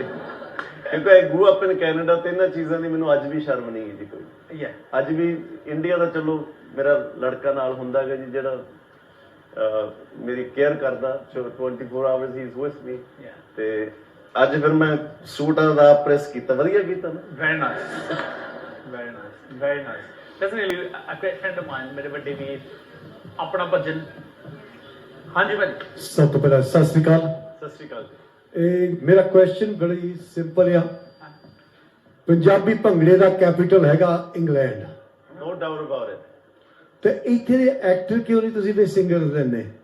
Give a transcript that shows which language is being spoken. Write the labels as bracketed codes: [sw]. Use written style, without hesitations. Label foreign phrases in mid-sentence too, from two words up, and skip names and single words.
[en] ਕਿਉਂਕਿ I grew up in Canada, [pa] ਤੇ ਇਹਨਾਂ ਚੀਜ਼ਾਂ ਦੀ ਮੈਨੂੰ ਅੱਜ ਵੀ ਸ਼ਰਮ ਨਹੀਂ ਹੈ ਜੀ ਕੋਈ। [en] Yeah. [pa] ਅੱਜ ਵੀ ਇੰਡੀਆ ਦਾ ਚਲੋ ਮੇਰਾ ਲੜਕਾ ਨਾਲ ਹੁੰਦਾ ਹੈਗਾ ਜੀ, ਜਿਹੜਾ ਮੇਰੀ ਕੇਅਰ ਕਰਦਾ [en] 24 hours he is with me. Yeah. [pa] ਤੇ ਅੱਜ ਫਿਰ ਮੈਂ ਸੂਟਾਂ ਦਾ ਪ੍ਰੈਸ ਕੀਤਾ, ਵਧੀਆ ਕੀਤਾ ਨਾ। [en] Very nice. Very nice. Very nice. Definitely a great friend of mine, [pa] ਮੇਰੇ ਵੱਡੇ ਵੀਰ ਆਪਣਾ ਭਜਨ। ਹਾਂਜੀ ਭਾਜੀ। ਸਭ ਤੋਂ ਪਹਿਲਾਂ ਸਤਿ ਸ੍ਰੀ ਅਕਾਲ। ਸਤਿ ਸ਼੍ਰੀ ਅਕਾਲ ਜੀ। ਇਹ ਮੇਰਾ ਕੁਐਸਚਨ ਬੜੀ ਸਿੰਪਲ ਆ। ਪੰਜਾਬੀ ਭੰਗੜੇ ਦਾ ਕੈਪੀਟਲ ਹੈਗਾ ਇੰਗਲੈਂਡ, [en] no doubt about it. [pa] ਤੇ ਇੱਥੇ ਦੇ ਐਕਟਰ ਕਿਉਂ ਨਹੀਂ ਤੁਸੀਂ ਤੇ ਸਿੰਗਰ ਲੈਂਦੇ?